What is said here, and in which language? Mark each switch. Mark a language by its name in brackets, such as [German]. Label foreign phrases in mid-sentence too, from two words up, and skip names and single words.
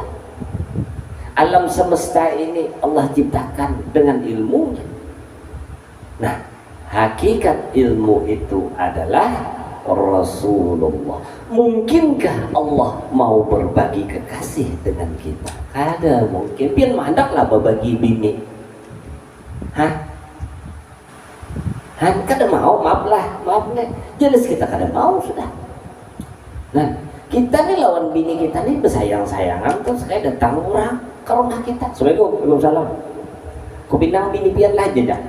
[Indonesian] Alam semesta ini Allah ciptakan dengan ilmunya. Nah, hakikat ilmu itu adalah Rasulullah. Mungkinkah Allah mau berbagi kekasih dengan kita? [Banjar] Ada mungkin. Biar mandaklah berbagi bini. Kada mau, maaf nih. Jelas kita kada mau sudah. Nah, kita nih lawan bini kita nih bersayang-sayangan, terus kayak datang orang ke rumah kita. [Arabic] السلام عليكم، وعليكم السلام. [Banjar] Ku bilang bini pian lah aja dah.